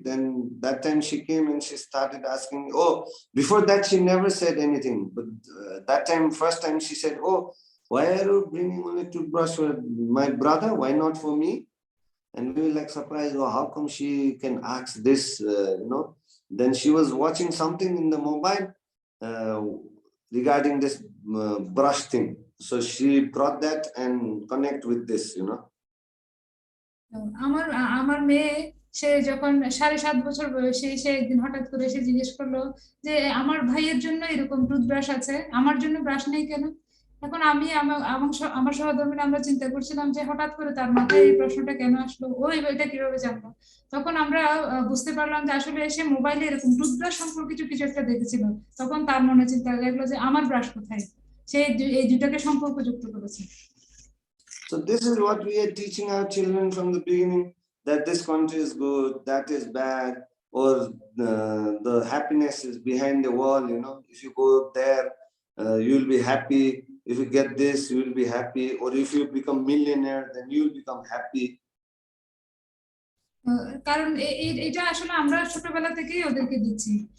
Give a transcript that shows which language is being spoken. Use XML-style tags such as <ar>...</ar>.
<en>Then that time she came and she started asking me, oh, before that she never said anything, but that time, first time she said, oh, why are you bringing only toothbrush for my brother, why not for me? And we were like surprised, oh, how come she can ask this, you know. Then she was watching something in the mobile regarding this brush thing, so she brought that and connect with this, you know.</en> <bn>আমার মেয়ে, সে যখন 7.5 বছর বয়সে, সে একদিন হঠাৎ করে জিজ্ঞেস করলো যে আমার ভাইয়ের জন্য এরকম টুথব্রাশ আছে, আমার জন্য ব্রাশ নেই কেন? এখন আমি আমার সহধর্মিনী আমরা চিন্তা করছিলাম যে হঠাৎ করে তার মাথায় এই প্রশ্নটা কেন আসলো, ওই এটা কিভাবে জানলো। তখন আমরা বুঝতে পারলাম যে আসলে সে মোবাইলে এরকম টুথব্রাশ সম্পর্কিত কিছু একটা দেখেছিল। তখন তার মনে চিন্তা লাগলো যে আমার ব্রাশ কোথায়, সে এই দুটাকে সম্পর্কযুক্ত করেছে।</bn> <en>So this is what we are teaching our children from the beginning, that this country is good, that is bad, or the happiness is behind the wall, you know. If you go there, you'll be happy. If you get this, you'll be happy. Or if you become millionaire, then you'll become happy.</en> <bn>কারণ এটা আসলে আমরা ছোটবেলা থেকেই ওদেরকে দিচ্ছি।</bn>